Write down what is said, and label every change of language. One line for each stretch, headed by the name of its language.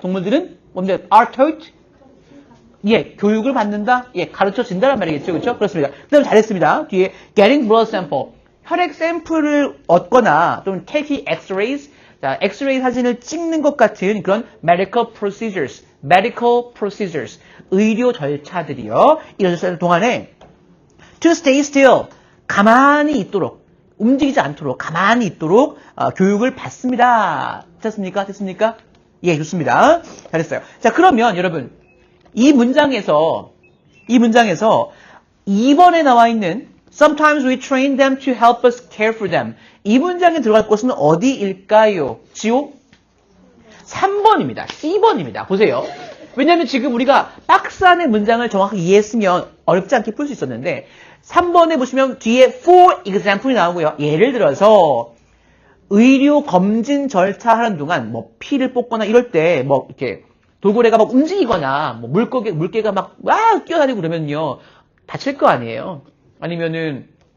Korean: 동물들은 뭔데?
English: are taught.
Korean: 예, 교육을 받는다. 예, 가르쳐진다는 말이겠죠. 그렇죠? 그렇습니다. 그다음 잘했습니다. 뒤에
English: getting blood sample.
Korean: 혈액 샘플을 얻거나 또는
English: taking x-rays.
Korean: 자, x-ray 사진을 찍는 것 같은 그런
English: medical procedures.
Korean: 의료 절차들이요. 이어졌을 동안에
English: to stay still.
Korean: 가만히 있도록. 움직이지 않도록 가만히 있도록 교육을 받습니다. 됐습니까? 예, 좋습니다. 잘했어요. 자, 그러면 여러분 이 문장에서 2번에 나와 있는
English: Sometimes we train them to help us care for them.
Korean: 이 문장에 들어갈 곳은 어디일까요? 지호? 3번입니다. C번입니다. 보세요. 왜냐하면 지금 우리가 박스 안의 문장을 정확하게 이해했으면 어렵지 않게 풀 수 있었는데 3번에 보시면 뒤에
English: for example
Korean: 이 나오고요. 예를 들어서 의료 검진 절차 하는 동안 뭐 피를 뽑거나 이럴 때 뭐 이렇게 돌고래가 막 움직이거나 뭐 물개가 막 뛰어다니고 그러면요. 다칠 거 아니에요. 아니면은